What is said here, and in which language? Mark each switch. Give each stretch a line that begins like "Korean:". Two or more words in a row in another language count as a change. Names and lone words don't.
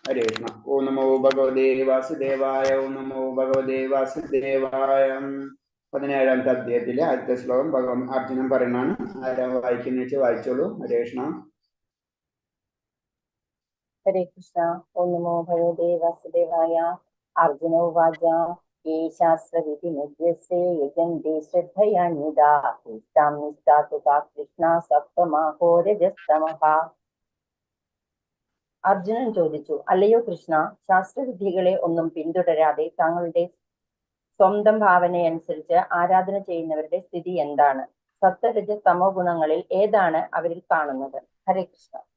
Sanskrit: ഹരേ കൃഷ്ണ. ഓം നമോ ഭഗവതേ വാസുദേവായ. ഓം നമോ ഭഗവതേ വാസുദേവായ.
Malayalam: 17ാമത്തെ അധ്യായത്തിലെ ആദ്യത്തെ ശ്ലോകം ഭഗവാൻ അർജുനൻ പറയുന്നതാണ്. ആരാ വായിക്കുന്ന വെച്ച് വായിച്ചോളൂ. ഹരേ കൃഷ്ണ.
Sanskrit: ഹരേ കൃഷ്ണ. ഓം നമോ ഭഗവതേ വാസുദേവായ. അർജുന ഉവാച ये शास्त्रविधिमुद्यस्ते यजन्ते श्रद्धयान्विताः तेषां निष्ठा तु का कृष्णा सप्तमाहो रजस्तमः.
Malayalam: അർജുനൻ ചോദിച്ചു, അല്ലയോ കൃഷ്ണ, ശാസ്ത്രവിദ്യകളെ ഒന്നും പിന്തുടരാതെ തങ്ങളുടെ സ്വന്തം ഭാവനയനുസരിച്ച് ആരാധന ചെയ്യുന്നവരുടെ സ്ഥിതി എന്താണ്? സത്വരജ തമോ ഗുണങ്ങളിൽ ഏതാണ് അവരിൽ കാണുന്നത്? ഹരേ കൃഷ്ണ.